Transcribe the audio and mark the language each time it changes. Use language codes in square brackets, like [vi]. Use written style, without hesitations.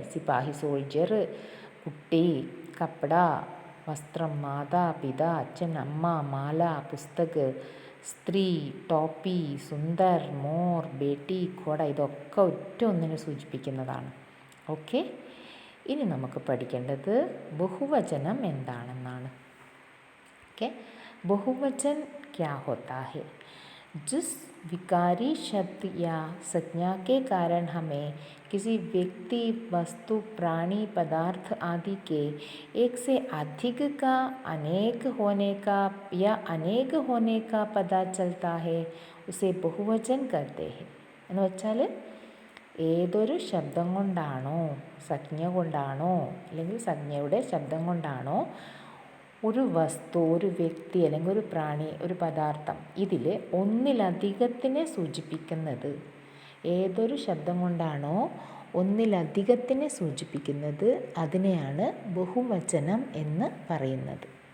[ml] സിപ്പാഹി soldier, കുട്ടി, കപ്പട, വസ്ത്രം, മാതാ, പിതാ, അച്ഛൻ, അമ്മ, മാല, പുസ്തക്, സ്ത്രീ, ടോപ്പി, സുന്ദർ, മോർ, ബേട്ടി, കൊട. ഇതൊക്കെ ഒറ്റ ഒന്നിനെ സൂചിപ്പിക്കുന്നതാണ്. ഓക്കെ, ഇനി നമുക്ക് പഠിക്കേണ്ടത് ബഹുവചനം എന്താണെന്നാണ്. [hi] ओके, बहुवचन क्या होता है? जिस विकारी शब्द या संज्ञा के कारण हमें किसी व्यक्ति, वस्तु, प्राणी, पदार्थ आदि के एक से अधिक का, अनेक होने का या अनेक होने का पता चलता है, उसे बहुवचन कहते हैं. [ml] എന്ന് വെച്ചാൽ ഏതൊരു ശബ്ദം കൊണ്ടാണോ, സംജ്ഞ കൊണ്ടാണോ, അല്ലെങ്കിൽ സംജ്ഞയുടെ ശബ്ദം കൊണ്ടാണോ ഒരു വസ്തു, ഒരു വ്യക്തി, അല്ലെങ്കിൽ ഒരു പ്രാണി, ഒരു പദാർത്ഥം, ഇതിൽ ഒന്നിലധികത്തിനെ സൂചിപ്പിക്കുന്നത്, ഏതൊരു ശബ്ദം കൊണ്ടാണോ ഒന്നിലധികത്തിനെ സൂചിപ്പിക്കുന്നത് അതിനെയാണ് ബഹുവചനം എന്ന് പറയുന്നത്.